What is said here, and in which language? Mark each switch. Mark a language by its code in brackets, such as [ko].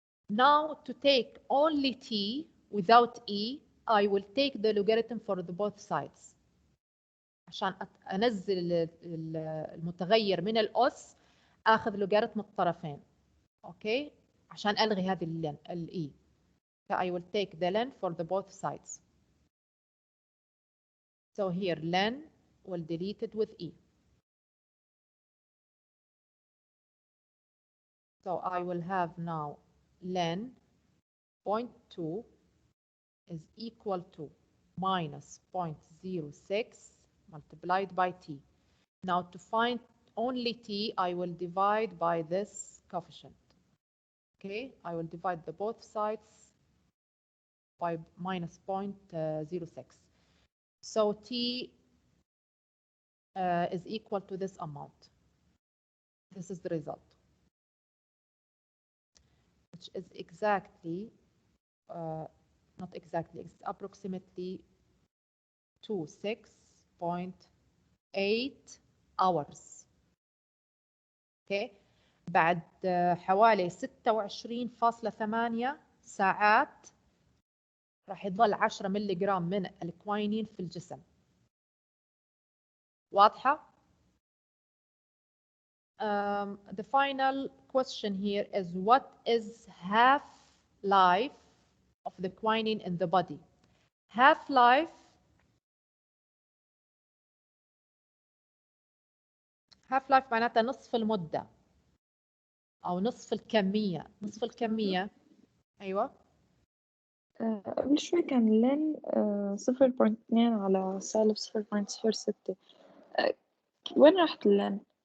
[en] Now to take only t without e, I will take the logarithm for the both sides. [ar] عشان أنزل المتغير من الأس آخذ لوغاريتم الطرفين. أوكي؟ عشان ألغي هذه ال e. [en] So I will take the len for the both sides. So here len will delete it with e. So I will have now len 0.2 is equal to minus 0.06 multiplied by t. Now to find only t, I will divide by this coefficient. Okay, I will divide the both sides by minus 0.06. So t is equal to this amount. This is the result, which is exactly, not exactly, it's approximately 26.8 hours. [ar] Okay, بعد حوالي 26.8 ساعات راح يضل 10 ملي جرام من الكوينين في الجسم. واضحة؟ [en] The final question here is what is half-life of the quinine in the body? [ar] Half-life معناتها نصف المدة أو نصف الكمية. نصف الكمية أيوة. قبل شوي كان لين 0.2 على سالب 0.06. وين راحت اللين؟